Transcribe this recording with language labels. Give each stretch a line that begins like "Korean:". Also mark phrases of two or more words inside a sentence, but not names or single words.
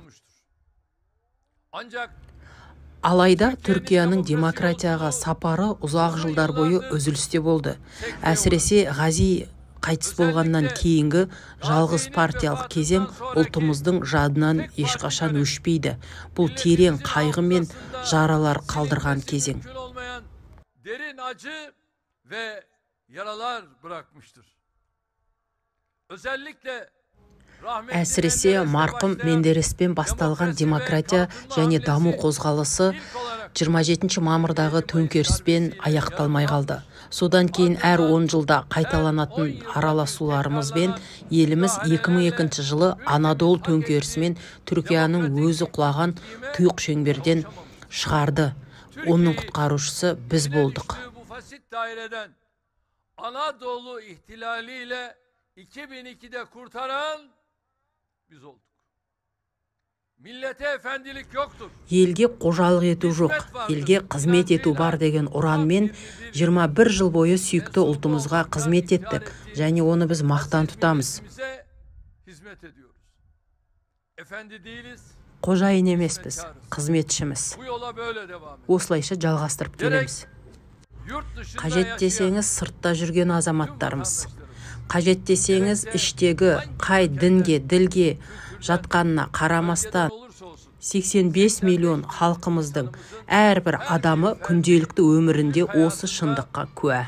Kazakh: Алайда Түркияның демократияға сапары ұзақ жылдар бойы үзілісте болды. Әсіресе Ғази қайтыс болғаннан кейінгі жалғыз партиялық кезең ұлтымыздың жадынан ешқашан өшпейді. Бұл терең қайғы мен жаралар қалдырған кезең.
Turkish: Derin acı ve yaralar bırakmıştır. Özellikle
Kazakh: Әсіресе марқұм Мендереспен басталған демократия және даму қозғалысы 27 мамырдағы төңкеріспен аяқталмай қалды. Содан кейін әр 10 жылда қайталанатын араласуларымызбен еліміз 2002 жылы Анадолу төңкерісімен Түркияның өзі құлаған тұйық шеңберден шығарды. Onun құтқарушысы біз болдық.
Turkish: Bu fasit daireden Anadolu ihtilaliyle 2002'de kurtaran biz olduk. Millete efendilik yoktur.
Kazakh: Елге қожалық ету жоқ, елге қызмет ету бар деген ұранмен 21 жыл бойы сүйікті ұлтымызға қызмет еттік және оны біз мақтан тұтамыз.
Turkish: Efendi değiliz.
Kazakh: Қожайын емеспіз, қызметшіміз. Осылайша жалғастырып келеміз. Қажет десеңіз сыртта жүрген азаматтарымыз. Қажет десеңіз іштегі қай дінге, ділге жатқанына қарамастан 85 миллион халқымыздың әрбір адамы күнделікті өмірінде осы шындыққа куә.